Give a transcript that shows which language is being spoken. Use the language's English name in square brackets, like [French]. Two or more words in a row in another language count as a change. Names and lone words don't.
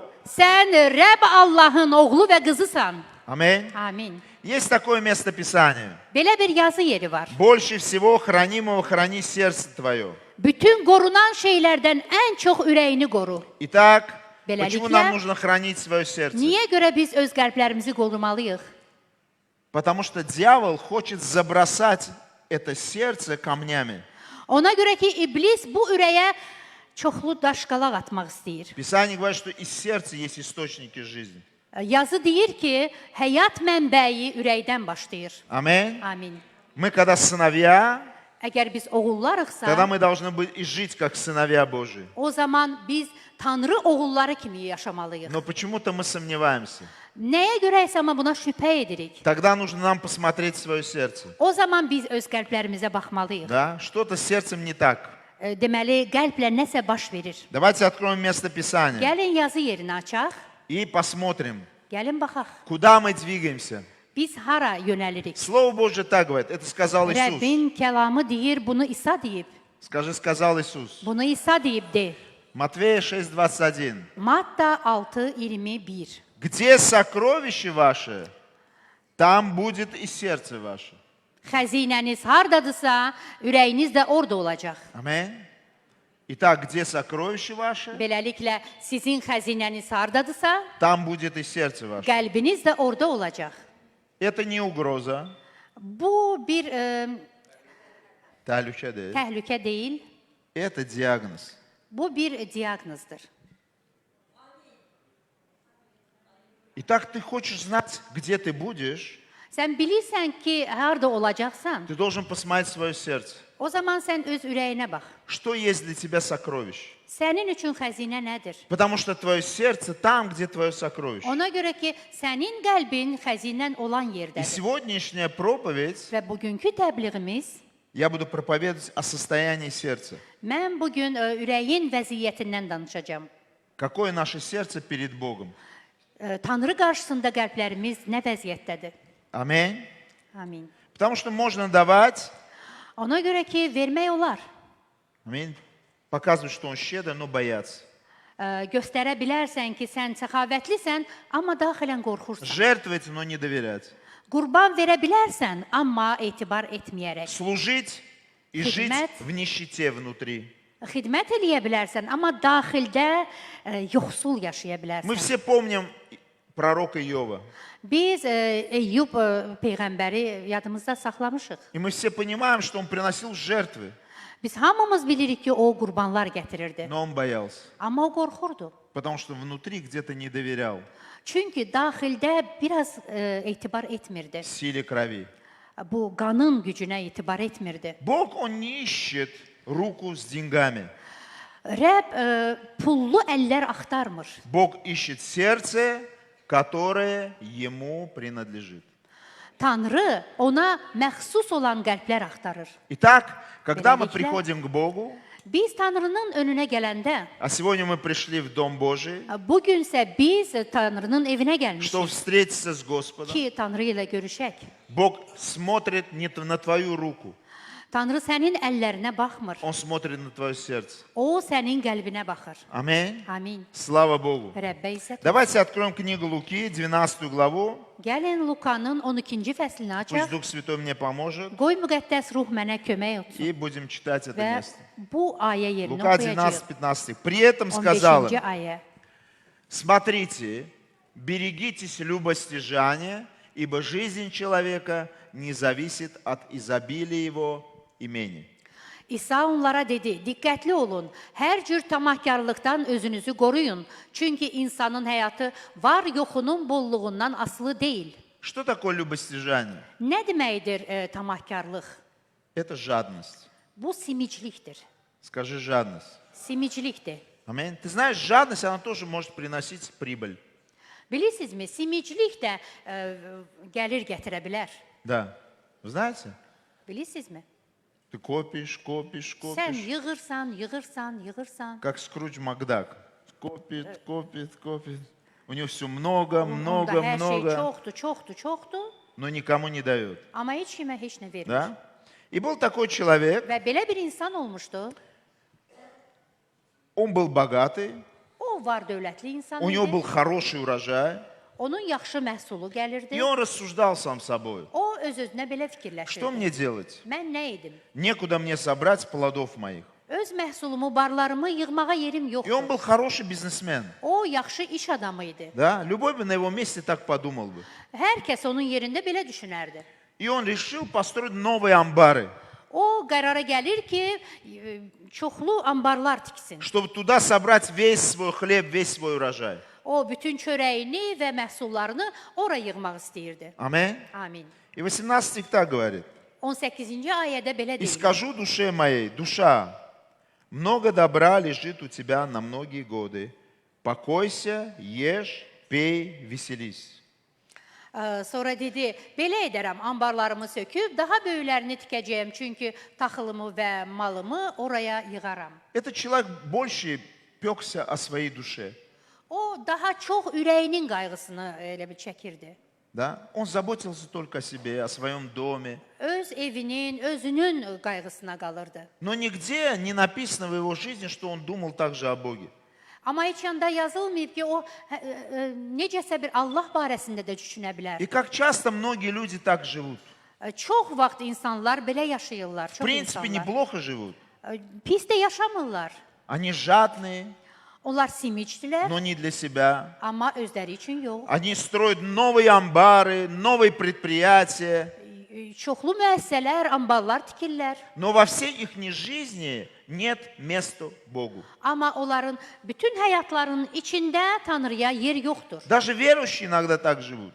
[Azerbaijani] Sən Rəbb Allahın oğlu və qızısan. [Russian] Аминь. [Azerbaijani] Amin. [Russian] Есть такое место Писания. [Azerbaijani] Belə bir yazı yeri var. [Russian] Больше всего хранимого храни сердце твое. [Azerbaijani] Bütün qorunan şeylərdən ən çox ürəyini qoru. [Russian] Итак, [Azerbaijani] Белаликля. [Russian] почему нам нужно хранить свое сердце? [Azerbaijani] Niyə görə biz öz qəlblərimizi qorumalıyıq? [Russian] Потому что дьявол хочет забросать это сердце камнями. [Azerbaijani] Ona görə ki, iblis bu ürəyə çoxlu daşqalaq atmaq istəyir. [Russian] Писание говорит, что из сердца есть источники жизни. [Azerbaijani] Yazı deyir ki, həyat mənbəyi ürəkdən başlayır. [Russian] Аминь. [Azerbaijani] Amin. [Russian] Мы когда сыновья, [Azerbaijani] Əgər biz oğullarıqsa, [Russian] тогда мы должны быть и жить как сыновья Божьи. [Azerbaijani] o zaman biz Tanrı oğulları kimi yaşamalıyıq. [Russian] Но почему-то мы сомневаемся. [Azerbaijani] Nəyə görəysə amma buna şübhə edirik. [Russian] Тогда нужно нам посмотреть в свое сердце. [Azerbaijani] O zaman biz öz qəlblərimizə baxmalıyıq. [Russian] Да? Что-то с сердцем не так. [Azerbaijani] Deməli, qəlblə nəsə baş verir. [Russian] Давайте откроем место Писания [Azerbaijani] Gəlin yazı yerinə açaq, [Russian] и посмотрим, [Azerbaijani] gəlin baxaq. [Russian] куда мы двигаемся. [Azerbaijani] Biz hara yönəlirik? [Russian] Слово Божье так говорит. Это сказал Иисус. [Azerbaijani] Rəbbin kəlamı deyir, bunu İsa deyib. [Russian] Скажи, сказал Иисус. [Azerbaijani] Bunu İsa deyib de. [Russian] Матвея 6:21. [Azerbaijani] Matta 6:21. [Russian] Где сокровище ваше, там будет и сердце ваше. [Azerbaijani] Xəzinəniz hardadısa, ürəyiniz də orada olacaq. [Russian] Аминь. Итак, где сокровище ваше, [Azerbaijani] Beləliklə, sizin xəzinəniz hardadısa, [Russian] там будет и сердце ваше. [Azerbaijani] qəlbiniz də orada olacaq. [Russian] Это не угроза, [Azerbaijani] Bu bir təhlükə değil. təhlükə deyil, [Russian] Это диагноз. [Azerbaijani] bu bir diaqnozdur. [Russian] Итак, ты хочешь знать, где ты будешь, [Azerbaijani] Sən bilirsən ki, harda olacaqsan, [Russian] ты должен посмотреть свое сердце. [Azerbaijani] o zaman sən öz ürəyinə bax. [Russian] Что есть для тебя сокровище? [Azerbaijani] Sənin üçün xəzinə nədir? [Russian] Потому что твое сердце там, где твое сокровище. [Azerbaijani] Ona görə ki, sənin qəlbin xəzinən olan [Russian] И [Azerbaijani] yerdədir. [Russian] сегодняшняя проповедь, [Azerbaijani] Və bugünkü təbliğimiz [Russian] я буду проповедовать о состоянии сердца. [Azerbaijani] Mən bu gün ürəyin vəziyyətindən danışacağam. [Russian] Какое наше сердце перед Богом? [Azerbaijani] Tanrı qarşısında qəlblərimiz nə vəziyyətdədir? [Russian] Аминь. [Azerbaijani] Amin. [Russian] Потому что можно давать, [Azerbaijani] Ona görə ki, vermək olar. [Russian] аминь, показывать, что он щедр, но бояться. [Azerbaijani] Göstərə bilərsən ki, sən səxavətlisən, amma daxilən qorxursan. [Russian] Жертвовать, но не доверять. [Azerbaijani] Qurban verə bilərsən, amma etibar etməyərək. [Russian] Служить и жить [Azerbaijani] Хидмет. [Russian] в нищете внутри. [Azerbaijani] Xidmət eləyə bilərsən, amma daxildə yoxsul yaşaya [Russian] Мы [Azerbaijani] bilərsən. [Russian] все помним пророка Иова. [Azerbaijani] Biz Eyyub peyğəmbəri yadımızda saxlamışıq. [Russian] И мы все понимаем, что он приносил жертвы, [Azerbaijani] Biz hamımız bilirik ki, o qurbanlar gətirirdi. [Russian] но он боялся. [Azerbaijani] Amma o qorxurdu. [Russian] Потому что внутри где-то не доверял [Azerbaijani] Çünki daxildə biraz etibar etmirdi. [Russian] силе крови. [Azerbaijani] Bu qanın gücünə etibar etmirdi. [Russian] Бог, он не ищет руку с деньгами. [Azerbaijani] Rəbb pullu əllər axtarmır. [Russian] Бог ищет сердце, которое ему принадлежит. [Azerbaijani] Tanrı ona məxsus olan qəlblər axtarır. [Russian] Итак, когда мы [Azerbaijani] Beləliklə, [Russian] приходим к Богу, [Azerbaijani] Biz Tanrının önünə gələndə, [Russian] а сегодня мы пришли в Дом Божий, [Azerbaijani] bugünsə biz Tanrının evinə [Russian] чтобы [Azerbaijani] gəlmişik [Russian] встретиться с Господом, [Azerbaijani] ki, Tanrı ilə görüşək. [Russian] Бог смотрит не на твою руку, [Azerbaijani] Tanrı sənin əllərinə baxmır. [Russian] Он смотрит на твое сердце. [Azerbaijani] O sənin qəlbinə baxır. [Russian] Аминь. [Azerbaijani] Amin. [Russian] Слава Богу. [Azerbaijani] Rəbbə izzət. [Russian] Давайте откроем книгу Луки, 12 главу. [Azerbaijani] Gəlin Lukanın 12-ci fəslini [Russian] Пусть [Azerbaijani] açaq. [Russian] Дух Святой мне поможет. [Azerbaijani] Qoy müqəddəs ruh mənə kömək etsin. [Russian] И будем читать это [Azerbaijani] Və [Russian] место. [Azerbaijani] bu ayə yerini [Russian] Лука [Azerbaijani] oxuyacağıq. [Russian] 12-15. При этом сказал [Azerbaijani] 15-ci [Russian] им: [Azerbaijani] ayə. [Russian] смотрите, берегитесь любостяжания, ибо жизнь человека не зависит от изобилия его imeni. [Azerbaijani] İsa onlara dedi, diqqətli olun, hər cür tamahkarlıqdan özünüzü qoruyun. Çünki insanın həyatı var yoxunun bolluğundan asılı deyil. [Russian] Что такое любостяжание? [Azerbaijani] Nə deməkdir tamahkarlıq? [Russian] Это жадность. [Azerbaijani] Bu simiclikdir. [Russian] Скажи жадность. [Azerbaijani] Simiclikdir. [Russian] Аминь. Ты знаешь, жадность, она тоже может приносить прибыль. [Azerbaijani] Bilirsinizmi, simiclik də gəlir gətirə bilər. [Russian] Да. Вы знаете? [Azerbaijani] Bilirsinizmi? [Russian] Ты копишь, копишь, [Azerbaijani] Sən [Russian] копишь. [Azerbaijani] yığırsan. [Russian] Как Скрудж Макдак. Копит, копит, копит. У него все много, [Azerbaijani] Onda [Russian] много, [Azerbaijani] hər şey [Russian] много, [Azerbaijani] çoxdur, [Russian] но никому не дает. [Azerbaijani] amma heç kimə heç nə vermir. [Russian] Да? И был такой человек, [Azerbaijani] Və belə bir insan olmuşdu. [Russian] он был богатый, [Azerbaijani] O var dövlətli insan [Russian] у него [Azerbaijani] idi. [Russian] был хороший урожай, [Azerbaijani] Onun yaxşı məhsulu gəlirdi. [Russian] и он рассуждал сам собой. [Azerbaijani] O öz-özünə belə [Russian] Что [Azerbaijani] fikirləşirdi. [Russian] мне делать? [Azerbaijani] Mən nə edim? [Russian] Некуда мне собрать плодов моих. [Azerbaijani] Öz məhsulumu, barlarımı yığmağa yerim [Russian] И он [Azerbaijani] yoxdur. [Russian] был хороший бизнесмен. [Azerbaijani] O yaxşı iş adamı idi. [Russian] Да? Любой бы на его месте так подумал бы. [Azerbaijani] Hər kəs onun yerində belə düşünərdi. [Russian] И он решил построить новые амбары, [Azerbaijani] O qərara gəlir ki, çoxlu ambarlar tiksin. [Russian] чтобы туда собрать весь свой хлеб, весь свой урожай. [Azerbaijani] O bütün çörəyini və məhsullarını ora yığmaq istəyirdi. [Russian] Аминь. [Azerbaijani] Amin. [Russian] И 18 стих так говорит. [Azerbaijani] 18-ci ayədə belə [Russian] «И [Azerbaijani] deyilir. [Russian] скажу душе моей, душа, много добра лежит у тебя на многие годы. Покойся, ешь, пей, веселись». [Azerbaijani] Sonra dedi, belə edərəm, ambarlarımı söküb, daha böyüklərini tikəcəyəm, çünki taxılımı və malımı oraya yığaram. [Russian] Этот человек больше пекся о своей душе. [Azerbaijani] O daha çox ürəyinin qayğısını elə bir çəkirdi. [Russian] Да? Он заботился только о себе, о своем доме. [Azerbaijani] Öz evinin, özünün qayğısına qalırdı. [Russian] Но нигде не написано в его жизни, что он думал также о Боге. [Azerbaijani] Amma heç yanda yazılmayıb ki, o necəsə bir Allah barəsində də düşünə bilər. [Russian] И как часто многие люди так живут. [Azerbaijani] Çox vaxt insanlar belə yaşayırlar, [Russian] В [Azerbaijani] çox [Russian] принципе, [Azerbaijani] insanlar. [Russian] неплохо живут. [Azerbaijani] Pis də yaşamırlar. [Russian] Они жадные, [Azerbaijani] Onlar simicdilər, [Russian] но не для себя. [Azerbaijani] amma özləri üçün yox. [Russian] Они строят новые амбары, новые предприятия. [Azerbaijani] Çoxlu müəssisələr, ambarlar tikirlər. [Russian] Но во всей их жизни нет места Богу. [Azerbaijani] Amma onların bütün həyatlarının içində Tanrıya yer yoxdur. [Russian] Даже верующие иногда так живут.